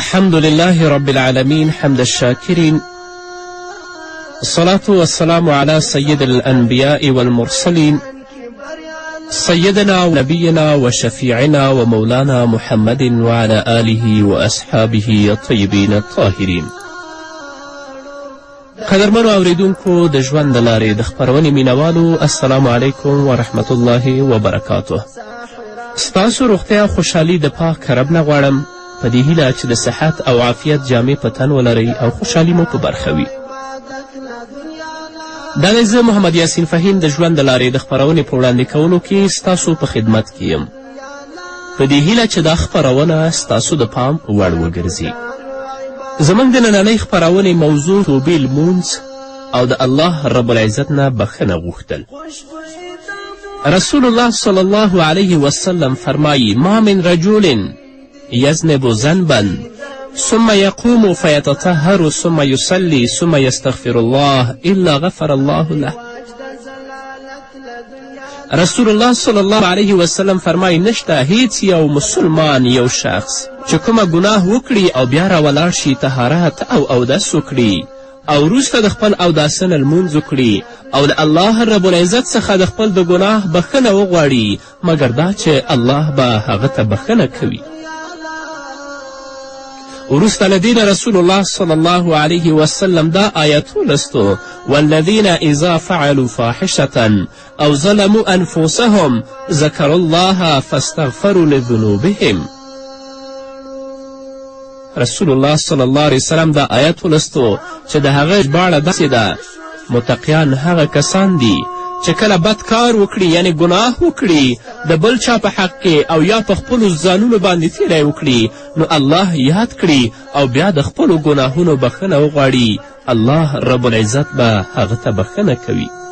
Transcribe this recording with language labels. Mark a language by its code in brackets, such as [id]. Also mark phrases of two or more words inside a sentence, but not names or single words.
[ar] الحمد لله رب العالمين حمد الشاكرين، الصلاة والسلام على سيد الأنبياء والمرسلين سيدنا ونبينا وشفيعنا ومولانا محمد وعلى آله وأصحابه الطيبين الطاهرين. [ps] قدرمنو اوریدونکو د ژوند د لارې د خپرونې مینوالو، [ar] السلام علیکم ورحمت الله وبرکاته. [ps] ستاسو روغتیا خوشحالي د پاک رب نه غواړم، په دې هیله چې د صحت او عافیت جامې په تن ولرئ او خوشحالي مو په برخه وي. دا دی زه محمد یاسین فهیم د ژوند د لارې د خپرونې په وړاندې کولو کې ستاسو په خدمت کې یم، په دې هیله چې دا خپرونه ستاسو د پام وړ وګرځي. زموږ د نننۍ خپرونې موضوع توبې لمونځ او د [ar] الله رب العزت [ps] نه بخښنه غوښتل. [ar] رسول الله صلی الله علیه وسلم فرمایی: ما من رجل یذنب ذنبا ثم یقوم فیتطهر ثم یصلی ثم یستغفر الله الا غفر الله له. [ps] رسول الله [ar] صلی الله علیه وسلم [ps] فرمایی: نشته هیڅ یو مسلمان یو شخص چې کومه ګناه وکړي او بیا راولاړ شي طهارت او اودس وکړي او وروسته د خپل اوداسه نه لمونځ وکړي او د [ar] الله رب العزت [ps] څخه د خپل د ګناه بخښنه وغواړي، مګر دا چې الله به هغه ته بخښنه کوي. وروسته له دې [ar] رسول الله صلی الله علیه وسلم [ps] دا آیت ولستو: [ar] والذین اذا فعلوا فاحشة او ظلموا انفسهم ذکروا الله فاستغفروا لذنوبهم. [ps] رسول الله [ar] صلی الله علیه وسلم [ps] دا آیت ولستو چې د هغه ژباړه داسې ده: متقیان هغه کسان دي چې کله بد کار وکړي، یعنی ګناه وکړي د بل چا په حق کې او یا په خپلو ځانونو باندې تیری وکړي، نو الله یاد کړي او بیا د خپلو ګناهونو بخښنه وغواړي، [ar] الله رب العزت [ps] به هغه ته بخښنه کوي.